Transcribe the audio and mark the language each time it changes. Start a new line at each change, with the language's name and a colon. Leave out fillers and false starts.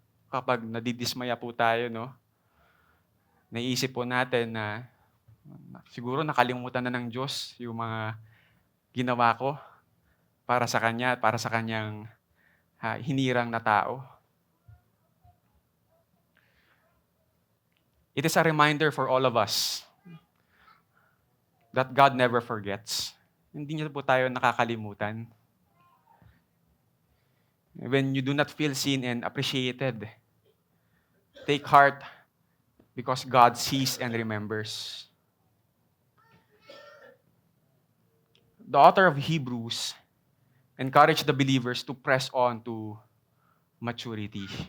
Filipino: Kapag nadidismaya po tayo, no, naiisip po natin na siguro nakalimutan na ng Diyos yung mga ginawa ko para sa Kanya at para sa Kanyang hinirang na tao.
English: It is a reminder for all of us that God never forgets.
Filipino: Hindi niya po tayo nakakalimutan.
English: When you do not feel seen and appreciated, take heart because God sees and remembers. The author of Hebrews encouraged the believers to press on to maturity.